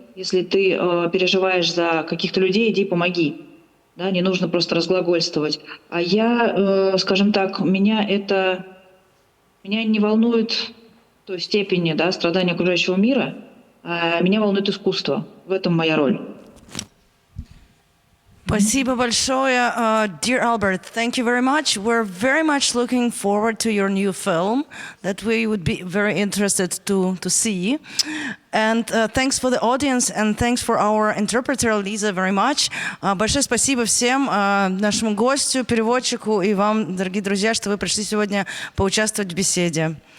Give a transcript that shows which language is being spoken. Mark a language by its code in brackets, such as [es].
[ru] Если ты переживаешь за каких-то людей, иди помоги. Да, не нужно просто разглагольствовать. А я, скажем так, меня не волнует в той степени страдания окружающего мира, а меня волнует искусство. В этом моя роль. Спасибо большое. [en] Dear Albert, thank you very much. We're very much looking forward to your new film that we would be very interested to see. And thanks for the audience and thanks for our interpreter Lisa very much. [ru] Большое спасибо всем, нашему гостю, переводчику и вам, дорогие друзья, что вы пришли сегодня поучаствовать в беседе.